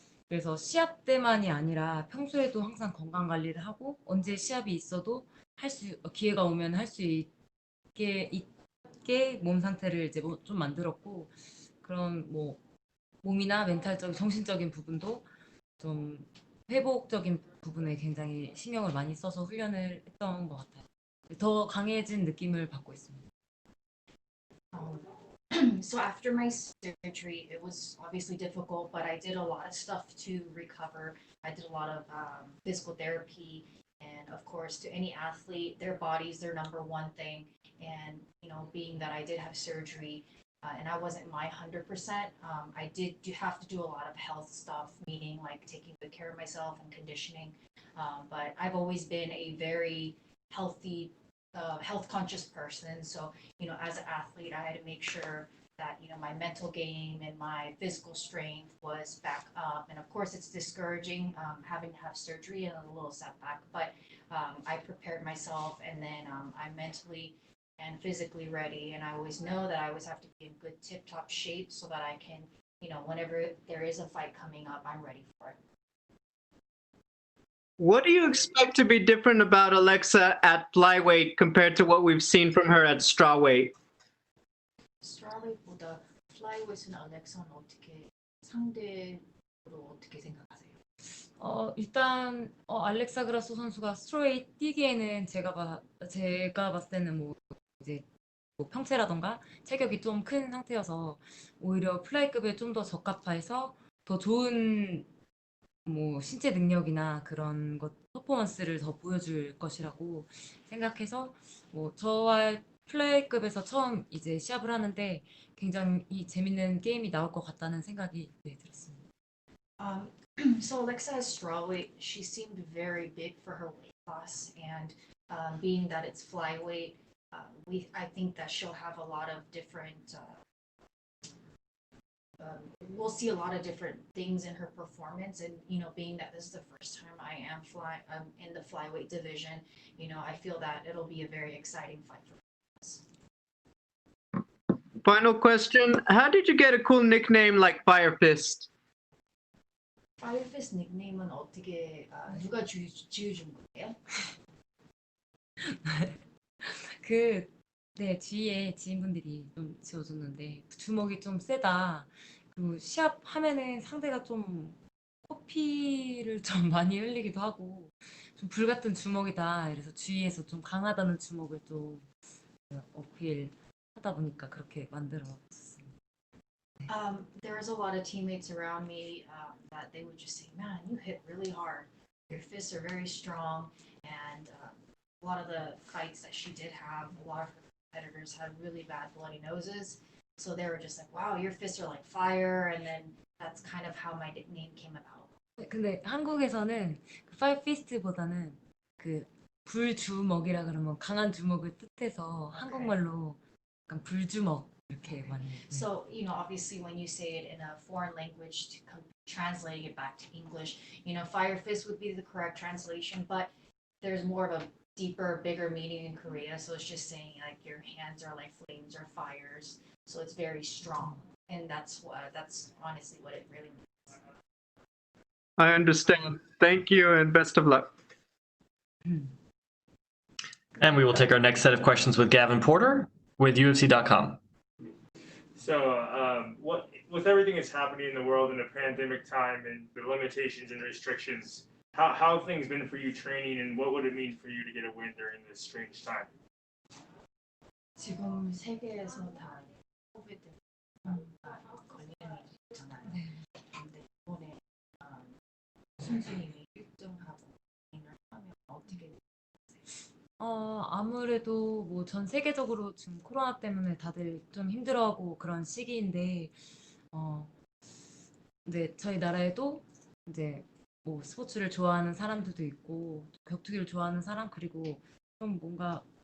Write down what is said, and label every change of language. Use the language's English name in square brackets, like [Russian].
[Korean] 그래서 시합 때만이 아니라 평소에도 항상 건강 관리를 하고 언제 시합이 있어도 기회가 오면 할 수 있게 몸 상태를 이제 좀 만들었고 그런 뭐 몸이나 멘탈적인 정신적인 부분도 좀 회복적인 부분에 굉장히 신경을 많이 써서 훈련을 했던 것 같아요. 더 강해진 느낌을 받고 있습니다. [English] So after my surgery, it was obviously difficult, but I did a lot of stuff to recover. I did a lot of physical therapy, and of course, to any athlete, their body's their number one thing. And being that I did have surgery, and I wasn't my 100%, I did have to do a lot of health stuff, meaning like taking good care of myself and conditioning. But I've always been a very healthy, health-conscious person. So as an athlete, I had to make sure that my mental game and my physical strength was back up. And of course, it's discouraging having to have surgery and a little setback. But I prepared myself, and then I'm mentally and physically ready. And I always know that I always have to be in good tip-top shape so that I can, whenever there is a fight coming up, I'm ready for it. What do you expect to be different about Alexa at flyweight compared to what we've seen from her at strawweight? [Korean] strawweight보다 flyweigh는 알렉사는 상대로 어떻게 생각하세요? 일단 알렉사 그라소 선수가 스트로이트 뛰기에는 제가 봤을 때는 뭐 이제 뭐 평체라던가 체격이 좀 큰 상태여서 오히려 플라이급에 좀 더 적합해서 더 좋은 뭐 신체 능력이나 그런 것 퍼포먼스를 더 보여줄 것이라고 생각해서 뭐 저와 플레이급에서 처음 이제 시합을 하는데 굉장히 재밌는 게임이 나올 것 같다는 생각이 들었습니다. [English] So Alexa is strawweight. She seemed very big for her weight class, and being that it's flyweight, I think that she'll have a lot of different. We'll see a lot of different things in her performance, and being that this is the first time I am in the flyweight division, I feel that it'll be a very exciting fight for us. Final question. How did you get a cool nickname like Fire Fist? [Korean] Fire Fist 닉네임은 어떻게 누가 지어준 거예요? 네, 주위에 지인분들이 좀 지어줬는데 주먹이 좀 세다. 그리고 시합 하면은 상대가 좀 코피를 좀 많이 흘리기도 하고 좀 불같은 주먹이다. 그래서 주위에서 좀 강하다는 주먹을 좀 어필 하다 보니까 그렇게 만들어졌어요. [English] There was a lot of teammates around me that they would just say, "Man, you hit really hard. Your fists are very strong." And a lot of the fights that she did have, a lot of her competitors had really bad bloody noses. So they were just like, "Wow, your fists are like fire." And then that's kind of how my nickname came about. [Korean] 근데 한국에서는 그 파이브 피스트보다는 그 불주먹이라 그러면 강한 주먹을 뜻해서 한국말로 약간 불주먹 이렇게 많이. [English] So, obviously when you say it in a foreign language, translating it back to English, fire fist would be the correct translation, but there's more of a deeper, bigger meaning in Korea. So it's just saying like your hands are like flames or fires. So it's very strong. And that's honestly what it really means. I understand. Thank you and best of luck. And we will take our next set of questions with Gavin Porter with UFC.com. So, with everything that's happening in the world in the pandemic time and the limitations and restrictions, how have things been for you training, and what would it mean for you to get a win during this strange time? [Korean] 지금 세계에서 다 코비드 걸리는 일이 있잖아요. 근데 이번에 선수님이 1등하고 하면 어떻게? 아무래도 뭐 전 세계적으로 지금 코로나 때문에 다들 좀 힘들어하고 그런 시기인데, 네, 저희 나라에도 이제 뭐 스포츠를 좋아하는 사람들도 있고 격투기를 좋아하는 사람, 그리고 좀 뭔가